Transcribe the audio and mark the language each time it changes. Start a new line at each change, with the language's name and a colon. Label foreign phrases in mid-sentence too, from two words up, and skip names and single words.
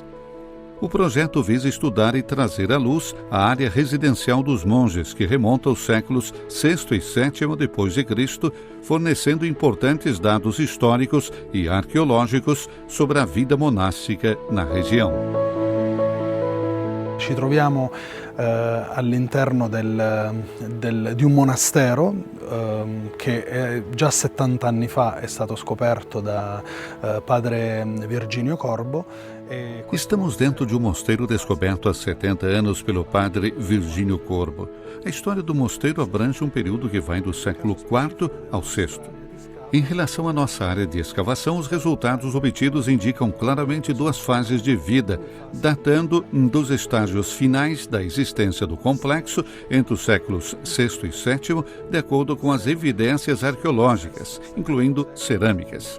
Portuguese: O projeto visa estudar e trazer à luz a área residencial dos monges, que remonta aos séculos VI e VII d.C., fornecendo importantes dados históricos e arqueológicos sobre a vida monástica na região.
Italian: Ci troviamo all'interno di un monastero che già 70 anni fa è stato scoperto da padre Virginio Corbo
Portuguese: Estamos dentro de um mosteiro descoberto há 70 anos pelo padre Virgínio Corbo. A história do mosteiro abrange um período que vai do século IV ao VI. Em relação à nossa área de escavação, os resultados obtidos indicam claramente duas fases de vida, datando dos estágios finais da existência do complexo entre os séculos VI e VII, de acordo com as evidências arqueológicas, incluindo cerâmicas.